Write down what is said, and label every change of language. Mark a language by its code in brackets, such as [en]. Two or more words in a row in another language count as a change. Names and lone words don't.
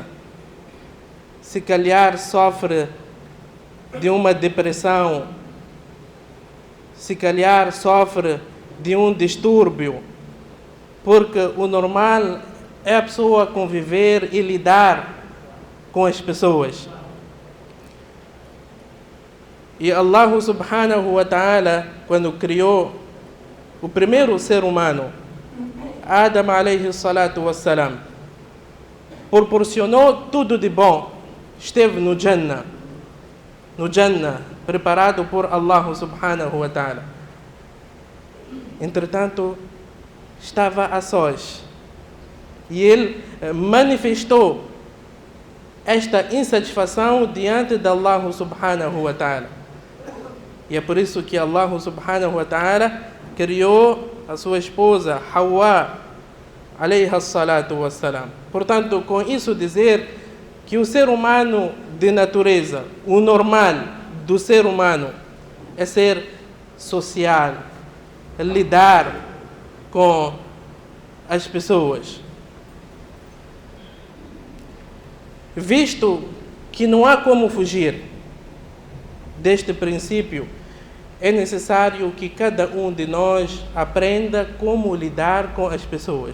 [pt] Se calhar sofre de uma depressão, se calhar sofre de um distúrbio, porque o normal é a pessoa conviver e lidar com as pessoas. [ar] E الله سبحانه وتعالى, [pt] quando criou o primeiro ser humano, [ar] آدم عليه الصلاة والسلام, [pt] proporcionou tudo de bom. Esteve no Jannah, preparado por [ar] الله سبحانه وتعالى. [pt] Entretanto, estava a sós. E ele manifestou esta insatisfação diante de [ar] الله سبحانه وتعالى. [pt] E é por isso que [ar] الله سبحانه وتعالى [pt] criou a sua esposa, [ar] حواء عليها الصلاة والسلام. [pt] Portanto, com isso dizer que o ser humano de natureza, o normal do ser humano, é ser social, é lidar com as pessoas. Visto que não há como fugir deste princípio, é necessário que cada um de nós aprenda como lidar com as pessoas.